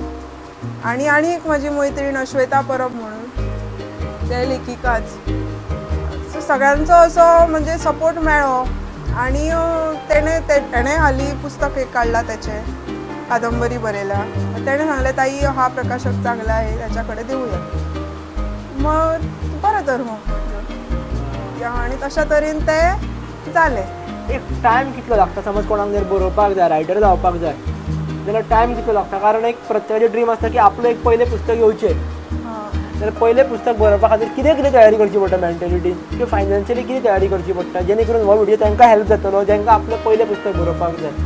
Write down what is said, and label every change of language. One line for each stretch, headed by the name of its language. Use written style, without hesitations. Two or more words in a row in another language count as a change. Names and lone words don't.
Konkani: आनी एक म्हाजी मैत्रीण श्वेता परब म्हणून, ते लेखिकाच. सो सगळ्यांचो असो म्हणजे सपोर्ट मेळ्ळो. आनी तेणें हालीं पुस्तक एक काडलां तेचें, कादंबरी बरयल्या. तेणें सांगलें ताई
Marathi: हा प्रकाशक चांगला आहे, त्याच्या
Konkani: कडेन देवया. मग बरें तर मग आनी तशा तरेन तें जालें. एक टायम कितलो लागता समज कोणाक जर बरोवपाक जाय, रायटर जावपाक जाय जाल्यार टायम कितलो लागता? कारण एक प्रत्येकाचें ड्रीम आसता की आपलें एक पयलें पुस्तक येवचें. जाल्यार पयलें पुस्तक बरोवपा खातीर कितें तयारी करची पडटा मेंटेलिटीन, किंवा फायनान्शियली कितें तयारी करची पडटा जेणे करून हो व्हिडिओ तांकां हेल्प जातलो जांकां आपलें पयलें पुस्तक बरोवपाक जाय?